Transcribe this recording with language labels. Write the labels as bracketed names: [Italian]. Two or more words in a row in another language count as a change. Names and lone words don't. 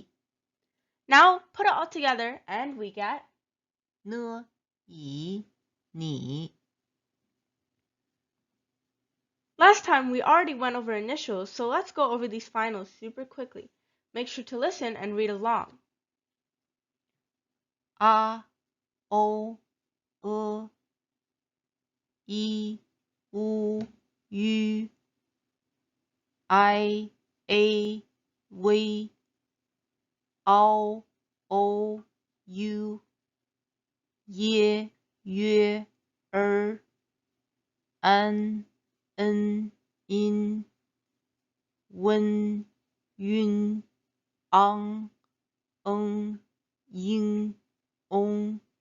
[English] Now put it all together and we get [Chinese] 呢乙你. [English] Last time we already went over initials, so let's go over these finals super quickly. Make sure to listen and read along. A, O, E, I, U, U, I, A, V, O, O, U, [Chinese] Y, Ü, An, In, Wen, Yun, Ang, Ying, On.